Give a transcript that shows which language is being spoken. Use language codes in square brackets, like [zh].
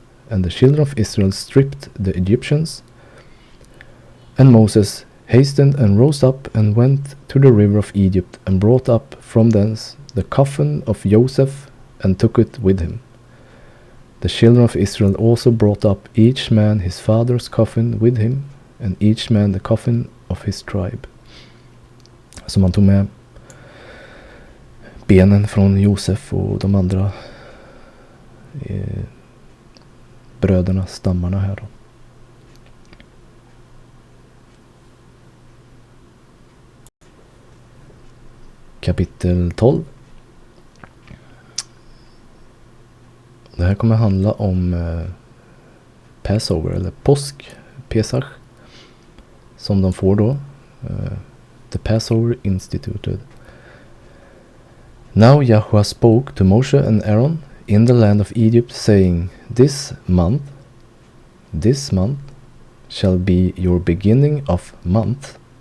[en] And the children of Israel stripped the Egyptians. And Moses hastened and rose up and went to the river of Egypt and brought up from thence the coffin of Joseph and took it with him. The children of Israel also brought up each man his father's coffin with him, and each man the coffin of his tribe. [sv] Så man tog med benen från Josef och de andra bröderna, stammarna här då. Kapitel 12. Det här kommer handla om Passover eller påsk, Pesach, som de får då. [en] The Passover instituted. Now Yahweh spoke to Moshe and Aaron in the land of Egypt, saying, This month shall be your beginning of month.